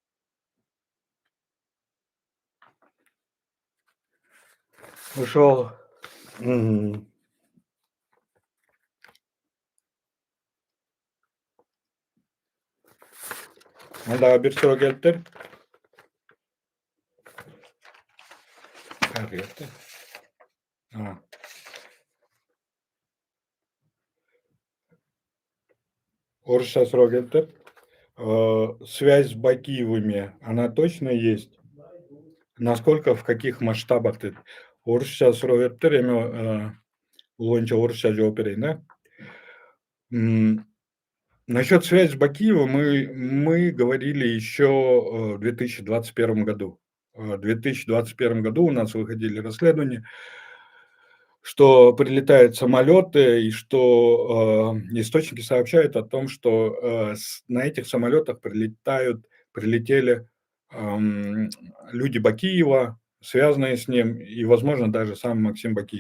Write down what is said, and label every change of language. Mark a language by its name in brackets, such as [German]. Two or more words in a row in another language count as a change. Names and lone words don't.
[Kyrgyz] Ошол дагы бир суроо келиптир. Каяка кетти? Орусча суроо келиптир. [Russian] Связь с Бакиевыми, она точно есть? Насколько, в каких масштабах деп. [Kyrgyz] Орусча суроо бериптир. Эми бул боюнча орусча жооп берейин, да. [Russian] Насчет связи с Бакиевым мы говорили еще в 2021 году. В 2021 году у нас выходили расследования, что прилетают самолеты и что источники сообщают о том, что на этих самолетах прилетели люди Бакиева, связанные с ним, и, возможно, даже сам Максим Бакиев.